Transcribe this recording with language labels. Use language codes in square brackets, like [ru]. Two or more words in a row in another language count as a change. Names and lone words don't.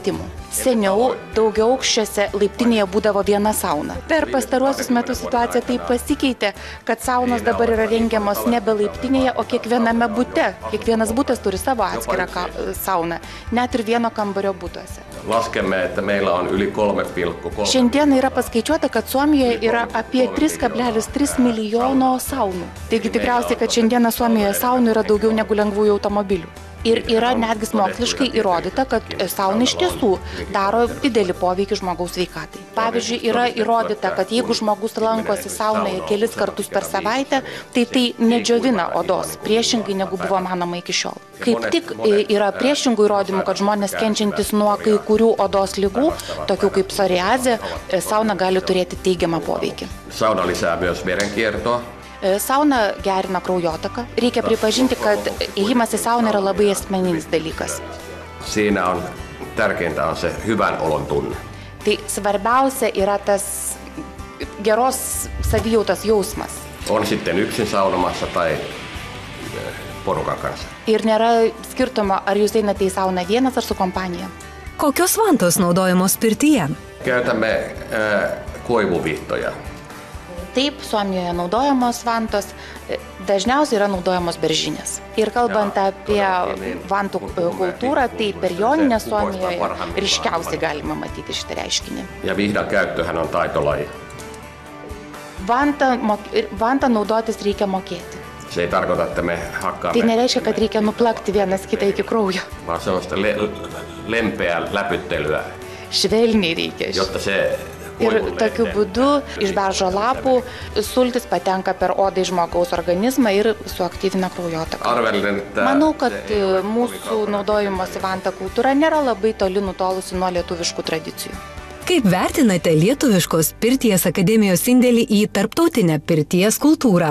[lt] Seniau Anksčiau daugiaaukščiuose laiptinėje būdavo viena sauna. Per pastaruosius metus situacija taip pasikeitė, kad saunos dabar yra rengiamos nebe laiptinėje, o kiekviename bute. Kiekvienas butas turi savo atskirą sauną, net ir vieno kambario butuose. [fi] Laskemme, että meillä on yli 3,3. [lt] Šiandien yra paskaičiuota, kad Suomijoje yra apie 3,3 milijono saunų. Taigi tikriausiai, kad šiandieną Suomijoje saunų yra daugiau negu lengvųjų automobilių. Ir yra netgi moksliškai įrodyta, kad sauna iš tiesų daro didelį poveikį žmogaus sveikatai. Pavyzdžiui, yra įrodyta, kad jeigu žmogus lankosi saunoje kelis kartus per savaitę, tai nedžiovina odos, priešingai negu buvo manoma iki šiol. Kaip tik yra priešingų įrodymų, kad žmonės kenčiantis nuo kai kurių odos ligų, tokių kaip psoriazė, sauna gali turėti teigiamą poveikį. [fi] Sauna lisää myös verenkiertoa. [lt] Sauna gerina kraujotaką. Reikia pripažinti, kad ėjimas į sauną yra labai asmeninis dalykas. [fi] Siinä on tärkeintä on se hyvän olon tunne. [lt] Tai svarbiausia yra tas geros savijautos jausmas. [fi] On sitten yksin saunomassa tai porukan kanssa. [lt] Ir nėra skirtumo, ar jūs einate į sauną vienas ar su kompanija. Kokios vantos naudojamos pirtyje? [fi] Käytämme koivuvihtoja. [lt] Taip, Suomijoje naudojamos vantos, dažniausiai yra naudojamos beržinės. Ir kalbant apie vantų kultūrą, tai per Joninę Suomijoje ryškiausiai galima matyti šitą reiškinį. [fi] Ja vihdan käyttöhän on taitolaji. [lt] Vantą naudotis reikia mokėti. [fi] Se ei tarkoita, että me hakkaamme. [lt] Tai nereiškia, kad reikia nuplakti vienas kitą iki kraujo. [fi] Vaan sellaista lempeää läpyttelyä. [lt] Švelniai reikia. [fi] Jotta se [lt] ir tokiu būdu iš beržo lapų sultis patenka per odą į žmogaus organizmą ir suaktyvina kraujotaką. Manau, kad mūsų naudojimosi vanta kultūra nėra labai toli nutolusi nuo lietuviškų tradicijų. Kaip vertinate Lietuviškos pirties akademijos indėlį į tarptautinę pirties kultūrą?